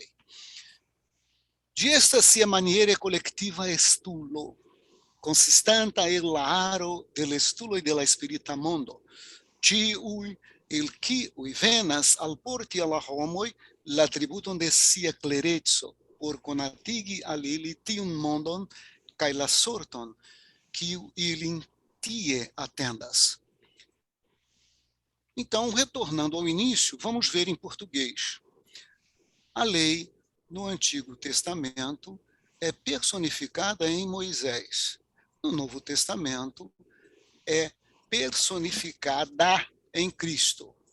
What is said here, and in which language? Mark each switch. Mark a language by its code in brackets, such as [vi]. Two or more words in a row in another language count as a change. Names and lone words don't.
[eo] Ĝi estas siamaniere kolektiva estulo, consistanta el la aro de la estuloj de la spirita mondo, ĉiuj el kiuj venas alporti al la homoj la tributon de sia klereco, por konatigi al ili tiun mondon kaj la sorton kiu ilin tie atendas. [pt] Então, retornando ao início, vamos ver em português. A lei no Antigo Testamento é personificada em Moisés. No Novo Testamento é personificada em Cristo.